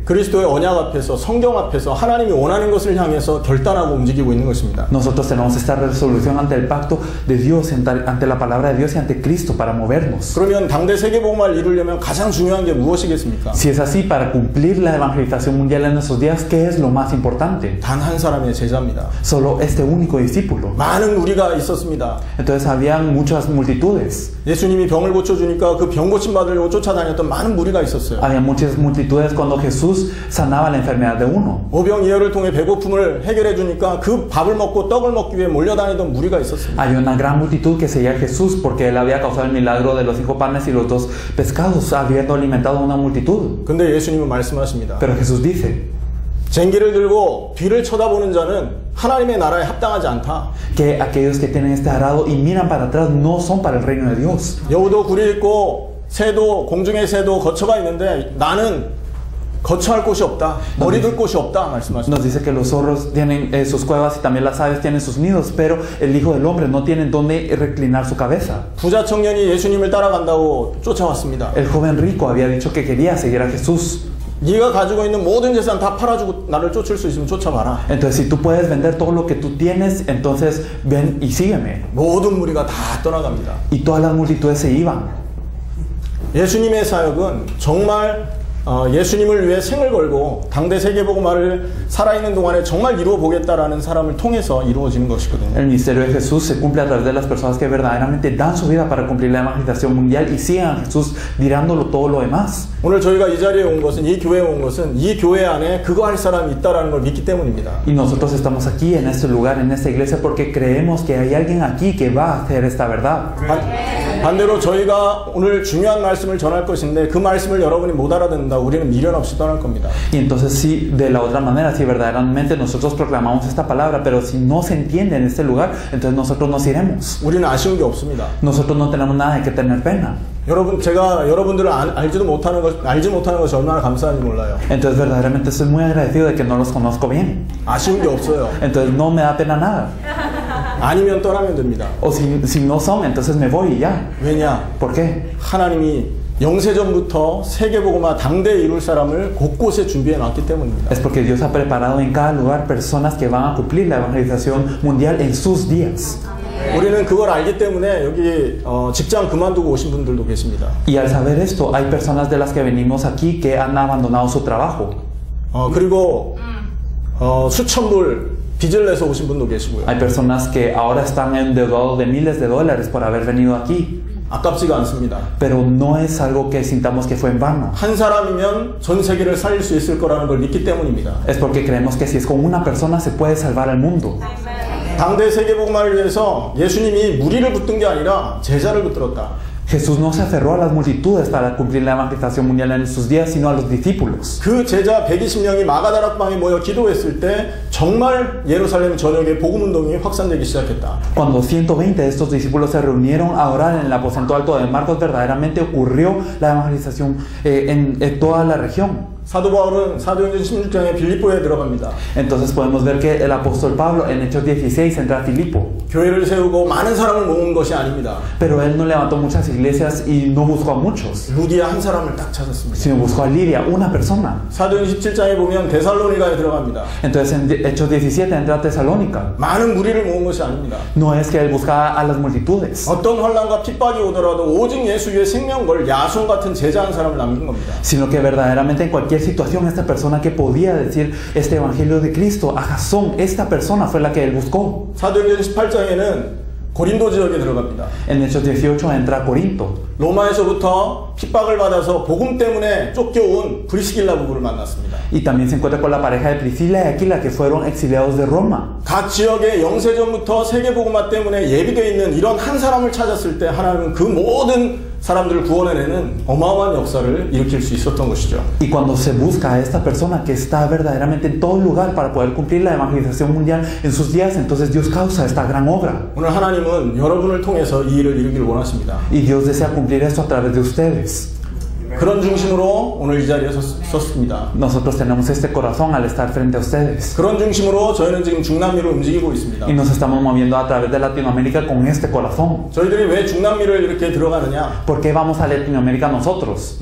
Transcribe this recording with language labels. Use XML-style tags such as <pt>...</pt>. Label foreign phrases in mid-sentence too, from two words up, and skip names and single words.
<ko>그리스도의 언약 앞에서, 성경 앞에서 하나님이 원하는 것을 향해서 결단하고 움직이고 있는 것입니다.</ko> <es>Nosotros tenemos esta resolución ante el pacto de Dios, ante la palabra de Dios y ante Cristo para movernos.</es> <ko>그러면 당대 세계복음화를 이루려면 가장 중요한 게 무엇이겠습니까?</ko> <es>Si es así, para cumplir la evangelización mundial en nuestros días, ¿qué es lo más importante?</es> <ko>단 한 사람의 제자입니다.</ko> <es>Solo este único discípulo.</es> <ko>많은 무리가 있었습니다.</ko> <es>Entonces habían muchas multitudes.</es> <ko>예수님이 병을 고쳐주니까 그 병 고침 받으려고 쫓아다녔던 많은 무리가 있었어요.</ko> <es>Había muchas multitudes cuando Jesús sanaba la enfermedad de uno.</es> <ko>오병이어를 통해 배고픔을 해결해 주니까 그 밥을 먹고 떡을 먹기 위해 몰려다니던 무리가 있었습니다.</ko> <es>Había una gran multitud que seguía a Jesús porque él había causado el milagro de los 5 panes y los 2 pescados, habiendo alimentado a una multitud.</es> <ko>근데 예수님은 말씀하십니다.</ko> <es>Pero Jesús dice</es> <ko>쟁기를 들고 뒤를 쳐다보는 자는 하나님의 나라에 합당하지 않다.</ko> <es>que aquellos que tienen este arado y miran para atrás no son para el reino de Dios.</es> <ko>여우도 굴이 있고 새도, 공중의 새도 거처가 있는데 나는 거처할 곳이 없다. 머리 둘 곳이 없다 말씀하십니다.</ko> <es>Nos dice que los zorros tienen sus cuevas y también las aves tienen sus nidos, pero el Hijo del Hombre no tiene donde reclinar su cabeza.</es> <ko>부자 청년이 예수님을 따라간다고 쫓아왔습니다.</ko> <es>El joven rico había dicho que quería seguir a Jesús.</es> <ko>네가 가지고 있는 모든 재산 다 팔아주고 나를 쫓을 수 있으면 쫓아봐라.</ko> <es>Entonces, si tú puedes vender todo lo que tú tienes, entonces ven y sígueme.</es> <ko>모든 무리가 다 떠나갑니다.</ko> <es>Y todas las multitudes se iban.</es> <ko>예수님의 사역은 정말 예수님을 위해 생을 걸고 당대 세계복음화를 살아있는 동안에 정말 이루어 보겠다라는 사람을 통해서 이루어지는 것이거든요.</ko> <es>El ministerio de Jesús se cumple a través de las personas que verdaderamente dan su vida para cumplir la evangelización mundial y siguen a Jesús dirándolo todo lo demás.</es> <ko>오늘 저희가 이 자리에 온 것은, 이 교회에 온 것은 이 교회 안에 그거 할 사람이 있다라는 걸 믿기 때문입니다.</ko> <es>Y nosotros estamos aquí en este lugar, en esta iglesia, porque creemos que hay alguien aquí que va a hacer esta verdad.</es> <ko>반대로 저희가 오늘 중요한 말씀을 전할 것인데 그 말씀을 여러분이 못 알아듣는다, 우리는 미련 없이 떠날 겁니다.</ko> <es>Y entonces sí, de la otra manera, si verdaderamente nosotros proclamamos esta palabra, pero si no se entiende en este lugar, entonces nosotros nos iremos.</es> <ko>우리는 아쉬운 게 없습니다.</ko> <es>Nosotros no tenemos nada de que tener pena.</es> <ko>여러분, 제가 여러분들을 알지 못하는 것이 얼마나 감사한지 몰라요.</ko> <es>Entonces verdaderamente estoy muy agradecido de que no los conozco bien.</es> <ko>아쉬운 게 없어요.</ko> <es>Entonces no me da pena nada.</es> <ko>아니면 떠나면 됩니다.</ko> <es>O si no son, entonces me voy y ya.</es> <ko>왜냐?</ko> <es>¿Por qué?</es> <ko>하나님이 영세전부터 세계복음화 당대에 이룰 사람을 곳곳에 준비해 놨기 때문입니다.</ko> <es>Es porque Dios ha preparado en cada lugar personas que van a cumplir la evangelización mundial en sus días.</es> <ko>우리는 그걸 알기 때문에 여기 직장 그만두고 오신 분들도 계십니다.</ko> <es>Y al saber esto, hay personas de las que venimos aquí que han abandonado su trabajo.</es> <ko>그리고 수천 불 빚을 내서 오신 분도 계시고요.</ko> <es>Hay personas que ahora están endeudados de miles de dólares por haber venido aquí.</es> <ko>아깝지가 않습니다.</ko> <es>Pero no es algo que sintamos que fue en vano.</es> <ko>한 사람이면 전 세계를 살릴 수 있을 거라는 걸 믿기 때문입니다.</ko> <es>Es porque creemos que si es con una persona se puede salvar al mundo.</es> <ko>당대 세계복음화를 위해서 예수님이 무리를 붙든 게 아니라 제자를 붙들었다.</ko> <es>Jesús no se aferró a las multitudes para cumplir la evangelización mundial en sus días, sino a los discípulos.</es> <ko>그 제자 120명이 마가다락방에 모여 기도했을 때 정말 예루살렘 전역에 복음 운동이 확산되기 시작했다.</ko> <es>Cuando 120 de estos discípulos se reunieron a orar en el aposento alto de Marcos, verdaderamente ocurrió la evangelización en toda la región.</es> <ko>사도 바울은 사도행전 16장에 빌립보에 들어갑니다.</ko> <es>Entonces podemos ver que el apóstol Pablo en Hechos 16 entra a Filipo.</es> <ko>교회를 세우고 많은 사람을 모은 것이 아닙니다.</ko> <es>Pero él no levantó muchas iglesias y no buscó a muchos,</es> <ko>루디아 한 사람을 딱 찾았습니다.</ko> <es>sino buscó a Lidia, una persona.</es> <ko>사도행전 17장에 보면 데살로니가에 들어갑니다.</ko> <es>Entonces en Hechos 17 entra a Tesalónica.</es> <ko>많은 무리를 모은 것이 아닙니다.</ko> <es>No es que él buscaba a las multitudes,</es> <ko>어떤 환난과 핍박이 오더라도 오직 예수 위에 생명 걸 야손 같은 제자 한 사람을 남긴 겁니다.</ko> <es>sino que verdaderamente en cualquier situación esta persona que podía decir este evangelio de Cristo a Jasón, esta persona fue la que él buscó.</es> <ko>사도행전 18장에는 고린도 지역에 들어갑니다.</ko> <es>En Hechos 18 entra a Corinto.</es> <ko>로마에서부터 핍박을 받아서 복음 때문에 쫓겨온 브리스길라 부부를 만났습니다.</ko> <es>Y también se encuentra con la pareja de Priscila y Aquila que fueron exiliados de Roma.</es> <ko>각 지역의 영세전부터 세계복음화 때문에 예비되어 있는 이런 한 사람을 찾았을 때 하나님은 그 모든 사람들을 구원해내는 어마어마한 역사를 일으킬 수 있었던 것이죠.</ko> <es>Y cuando se busca a esta persona que está verdaderamente en todo lugar para poder cumplir la evangelización mundial en sus días, entonces Dios causa esta gran obra.</es> <ko>오늘 하나님은 여러분을 통해서 이 일을 이루기를 원하십니다.</ko> <es>Y Dios desea cumplir esto a través de ustedes.</es> <ko>그런 중심으로 오늘 이 자리에 섰습니다.</ko> <es>Nosotros tenemos este corazón al estar frente a ustedes.</es> <ko>그런 중심으로 저희는 지금 중남미로 움직이고 있습니다.</ko> <es>Y nos estamos moviendo a través de Latinoamérica con este corazón.</es> <ko>저희들이 왜 중남미를 이렇게 들어가느냐?</ko> <es>¿Por qué vamos a Latinoamérica nosotros?</es>